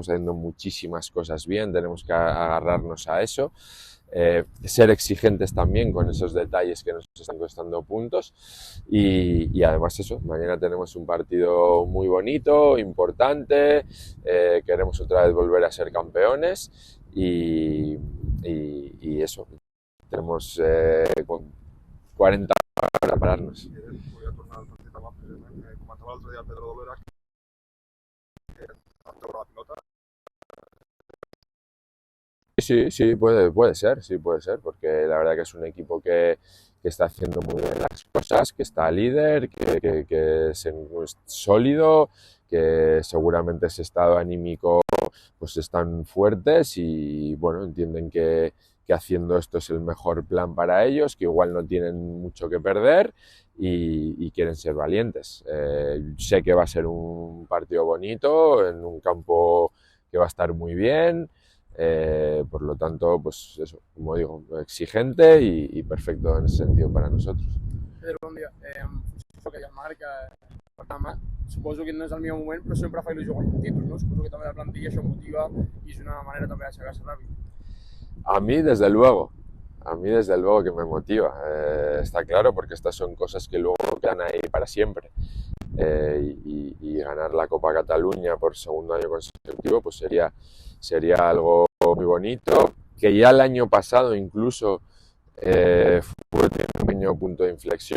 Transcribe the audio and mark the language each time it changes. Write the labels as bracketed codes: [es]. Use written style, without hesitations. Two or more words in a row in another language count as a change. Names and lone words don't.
[es] haciendo muchísimas cosas bien, tenemos que agarrarnos a eso, ser exigentes también con esos detalles que nos están costando puntos y además eso, mañana tenemos un partido muy bonito, importante, queremos otra vez volver a ser campeones y eso, tenemos 40 para pararnos. [ca] Comentava l'altre dia el Pedro Dolera que toca la pilota. [es] Sí, puede ser, porque la verdad que es un equipo que está haciendo muy bien las cosas, que está líder, que es sólido, que seguramente ese estado anímico pues están fuertes y bueno, entienden que haciendo esto es el mejor plan para ellos, que igual no tienen mucho que perder y quieren ser valientes. Sé que va a ser un partido bonito, en un campo que va a estar muy bien, por lo tanto, pues eso, como digo, exigente y perfecto en ese sentido para nosotros. [ca] Pedro, bon dia. Soc el Marc, suposo que no és el millor moment, però sempre fa il·lusió guanyar un títol, no? Suposo que també la plantilla això motiva i és una manera també d'aixecar-se ràpid. [es] A mí desde luego que me motiva, está claro, porque estas son cosas que luego quedan ahí para siempre. Y ganar la Copa Cataluña por segundo año consecutivo pues sería algo muy bonito, que ya el año pasado incluso fue un pequeño punto de inflexión